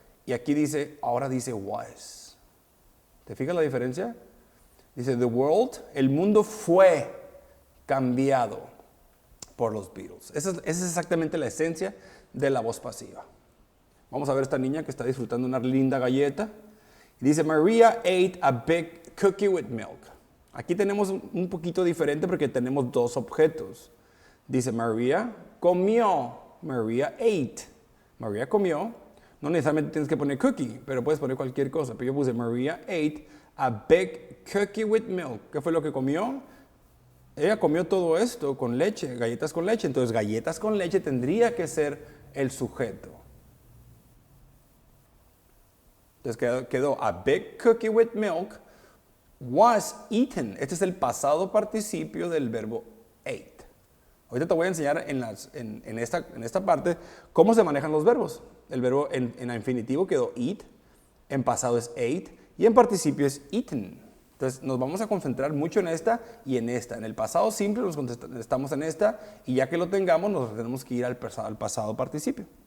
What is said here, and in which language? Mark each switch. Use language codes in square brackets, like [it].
[es] Y aquí dice, ahora dice was. ¿Te fijas la diferencia? Dice [en] the world, [es] el mundo fue cambiado por los Beatles. Esa es exactamente la esencia de la voz pasiva. Vamos a ver esta niña que está disfrutando una linda galleta. Y dice, [en] Maria ate a big cookie with milk. [es] Aquí tenemos un poquito diferente porque tenemos dos objetos. Dice, Maria comió. [en] Maria ate. [es] Maria comió. No necesariamente tienes que poner cookie, pero puedes poner cualquier cosa. Pero yo puse, [en] Maria ate a big cookie with milk. [es] ¿Qué fue lo que comió? Ella comió todo esto con leche, galletas con leche. Entonces, galletas con leche tendría que ser el sujeto. Entonces, quedó [en] a big cookie with milk was eaten. [es] Este es el pasado participio del verbo ate. Ahorita te voy a enseñar en esta parte cómo se manejan los verbos. El verbo en infinitivo quedó eat, en pasado es ate y en participio es eaten. Entonces nos vamos a concentrar mucho en esta y en esta. En el pasado simple estamos en esta y ya que lo tengamos nos tenemos que ir al pasado participio.